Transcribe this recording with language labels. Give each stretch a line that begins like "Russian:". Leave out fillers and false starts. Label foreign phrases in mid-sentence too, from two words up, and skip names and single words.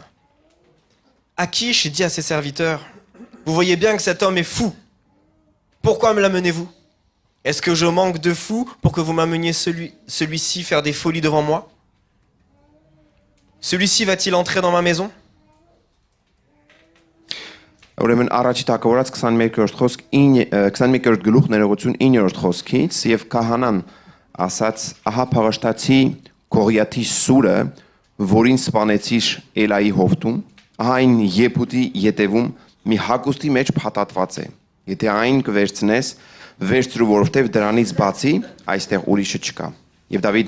French: Achish dit à ses serviteurs, « Vous voyez bien que cet homme est fou. Pourquoi me l'amenez-vous? Est-ce que je manque de fous pour que vous m'ameniez celui-ci faire des folies devant moi? Celui-ci va-t-il entrer dans ma maison? »
Armenian: Ուրեմն առաջի թագավորած 21-րդ խոսք 21-րդ գլուխ ներողություն 9-րդ խոսքից եւ քահանան ասաց ահա փաղաշտացի Գողիաթի սուրը որին սպանեցիր Էլայի հովտում ահա այն Եփուտի ետևում մի հագուստի մեջ փաթաթված է եթե այն կվերցնես վերցրու որովհետեւ դրանից բացի այստեղ ուրիշը չկա եւ Դավիթն